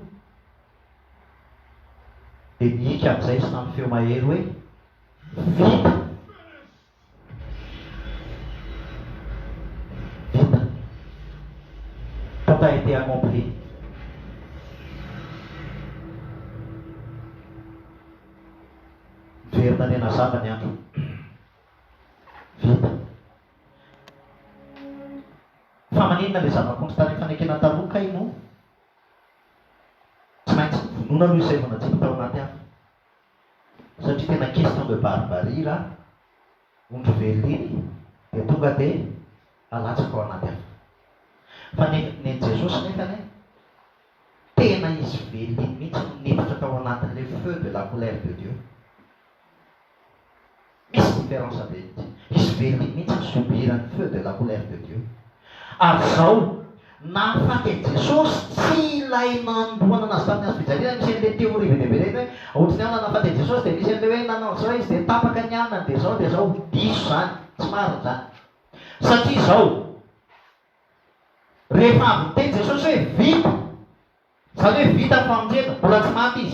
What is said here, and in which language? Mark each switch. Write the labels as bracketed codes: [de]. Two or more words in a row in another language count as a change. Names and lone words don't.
[mg] Dia mihika amin'izay sy tamin'ny feo mahery hoe vita. Vita. [fr] Tout a été accompli. [mg] Verina ny anazava ny andro. Vita. Fa maninona le zava-kondry tany fanekena taloha ino? Tsy maintsy vonona aloha izay vonatsika tao anaty afo. Satria tena [fr] question de barbarie [mg] raha ondry velona iny dia tonga dia alatsaka ao anaty afo. Fa ny Jesosy nefany tena izy velona iny mihitsy niditra tao anatin'ilay [fr] feu de la colère de Dieu. [mg] Misy différence be mihitsy. Izy velona iny mihitsy subirany [fr] feu de la colère de Dieu. [mg] Ary zao nahafaty Jesosy tsy ilay nandohana anazy tamin'ny azo fijaliana. Misy an'ilay teoria be dia be reny hoe ohatrany ao nahafaty Jesosy dia misy an'ilay hoe nanao zao izy dia tapaka ny anana dia zao diso zany. Tsy marina zany. Satria zao rehefa avy niteny Jesosy hoe vita, zany hoe vita ny famonjena, mbola tsy maty izy.